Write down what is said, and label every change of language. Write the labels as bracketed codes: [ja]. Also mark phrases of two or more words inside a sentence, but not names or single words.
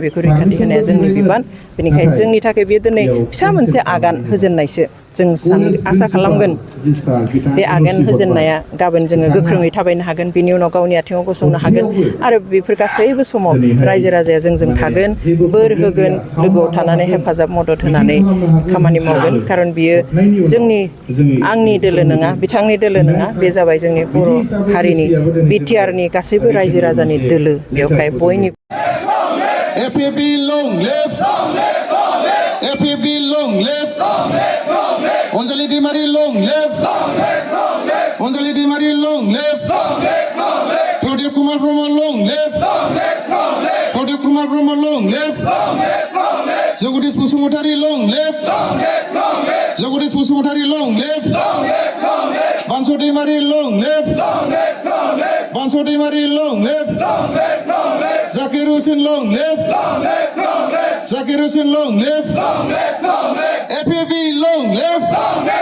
[brx] बेखौ रैखाथि होनाया जोंनि बिबान बेनिखायनो जोंनि थाखाय बेयो दिनै फिसा मोनसे आगान होजेननायसो जों आसा खालामगोन बे आगान होजेननाया गाबोन जोङो गोख्रोङै थाबायनो हागोन बिनि उनाव गावनि आथिङाव गसंनो हागोन आरो बेफोर गासैबो समाव रायजो राजाया जोंजों थागोन बोर होगोन लोगोआव थानानै हेफाजाब मदद होनानै खामानि मावगोन खारन बियो आंनि दोलो नङा बिथांनि दोलो नङा बे जाबाय जोंनि बर' हारिनि बिटिआरनि गासैबो रायजो राजानि दोलो बेवहाय बयनि [en] APB long live APB long live Onjali Dimari long live Onjali Dimari long live Pradip Kumar Brahma long live Pradip Kumar Brahma long live Jagadish Pusumotari long live Jagadish Pusumotari long live Banso Dimari long live Banso Dimari long live Zakir Hussain long live Zakir Hussain long live APB long live